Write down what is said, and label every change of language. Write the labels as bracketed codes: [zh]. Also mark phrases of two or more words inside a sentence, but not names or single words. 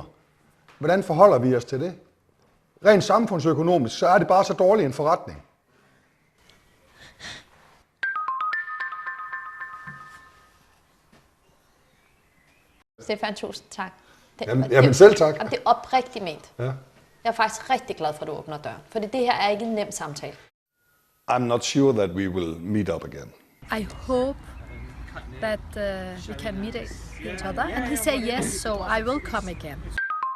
[da] Hvordan forholder vi os til det? Rent samfundsøkonomisk, så er det bare så dårlig en forretning. Stefan, tusind tak. Jamen selv tak. Det er oprigtigt ment. Ja. Jeg er faktisk rigtig glad for, at du åbner døren. For det her er ikke en nem samtale. [en] I'm not sure that we will meet up again. I hope that we can meet each other. And he said yes, so I will come again.